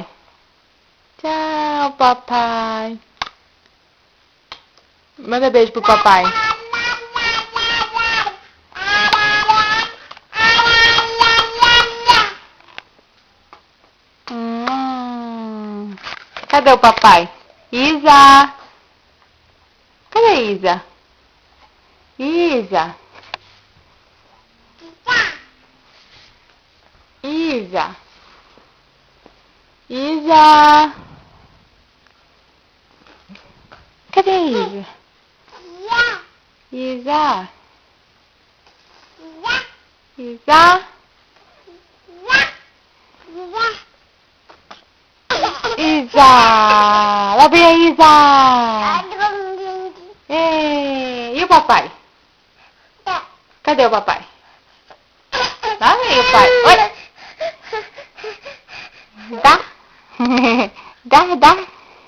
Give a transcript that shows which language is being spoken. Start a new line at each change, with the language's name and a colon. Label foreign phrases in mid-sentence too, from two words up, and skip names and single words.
Portuguese: Tchau, papai. Manda beijo pro papai. Cadê o papai? Isa. Cadê Isa? Isa. Isa. Isa. Cadê Isa? Isa. Isa. Isa. Lá vem a Isa. E o papai? Cadê o papai? Lá vem o pai. Oi. Dá? Dá.